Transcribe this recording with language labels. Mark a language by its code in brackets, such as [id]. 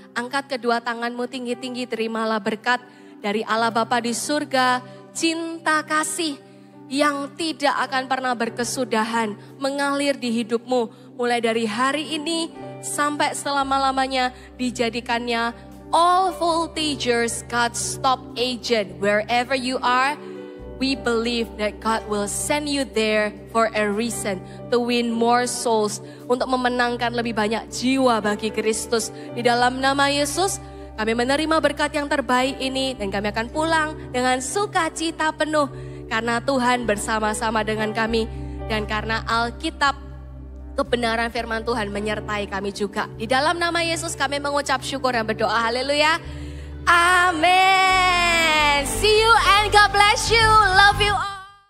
[id] Angkat kedua tanganmu tinggi-tinggi, terimalah berkat dari Allah Bapa di surga, cinta kasih yang tidak akan pernah berkesudahan mengalir di hidupmu. Mulai dari hari ini sampai selama-lamanya dijadikannya [en] all voltagers, God's top agent. Wherever you are, we believe that God will send you there for a reason. To win more souls. [id] Untuk memenangkan lebih banyak jiwa bagi Kristus. Di dalam nama Yesus, kami menerima berkat yang terbaik ini. Dan kami akan pulang dengan sukacita penuh. Karena Tuhan bersama-sama dengan kami. Dan karena Alkitab, kebenaran firman Tuhan menyertai kami juga. Di dalam nama Yesus kami mengucap syukur dan berdoa. Haleluya. Amin. [en] See you and God bless you. Love you all.